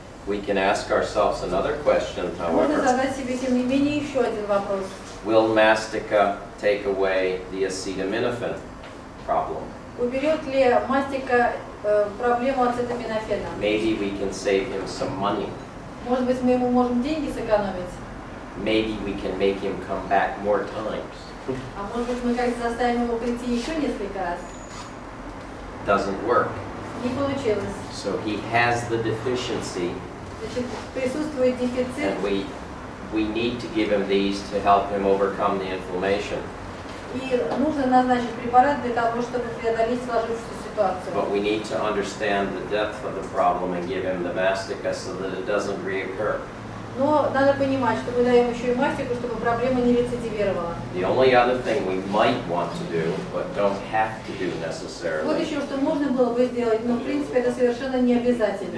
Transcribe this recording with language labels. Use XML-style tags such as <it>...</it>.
<en>We can ask ourselves another question,</en> <ru>Можно</ru> <en>however.</en> <ru>задать себе, тем не менее, еще один вопрос.</ru> <en>Will mastica take away the acetaminophen problem?</en> <ru>Уберет ли мастика проблему ацетаминофена?</ru> <en>Maybe we can save him some money.</en> <ru>Может быть, мы ему можем деньги сэкономить?</ru> <en>Maybe we can make him come back more times.</en> <ru>А может быть, мы как-то заставим его прийти еще несколько раз?</ru> <en>Doesn't work.</en> <ru>Не получилось.</ru> <en>So he has the deficiency,</en> <ru>Значит, присутствует дефицит,</ru> <en>and we need to give him these to help him overcome the inflammation.</en> <ru>и нужно назначить препарат для того, чтобы преодолеть сложившуюся ситуацию.</ru> <en>But we need to understand the depth of the problem and give him the mastica so that it doesn't reoccur.</en> <ru>Но надо понимать, что мы даем еще и мастику, чтобы проблема не рецидивировала.</ru> <en>The only other thing we might want to do, but don't have to do</en> <ru>Вот</ru> <en>necessarily,</en> <ru>еще, что можно было бы сделать, но в принципе это совершенно не обязательно.</ru>